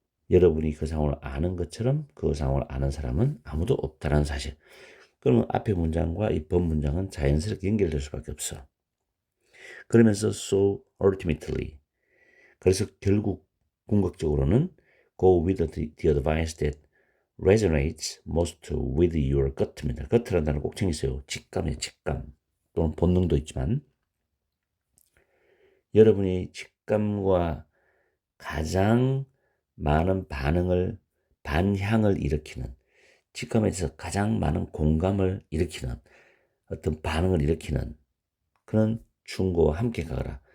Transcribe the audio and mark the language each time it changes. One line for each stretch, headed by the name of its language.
Korean: 여러분이 그 상황을 아는 것처럼 그 상황을 아는 사람은 아무도 없다는 사실. 그러면 앞의 문장과 이 본 문장은 자연스럽게 연결될 수밖에 없어. 그러면서
English: so ultimately.
Korean: 그래서 결국 궁극적으로는
English: Go with the advice that resonates most with your gut
Korean: 입니다. gut라는 단어 꼭 챙기세요. 직감이에요, 직감. 또는 본능도 있지만 여러분이 직감과 가장 많은 반향을 일으키는, 직감에 대해서 가장 많은 공감을 일으키는, 어떤 반응을 일으키는 그런 충고와 함께 가거라.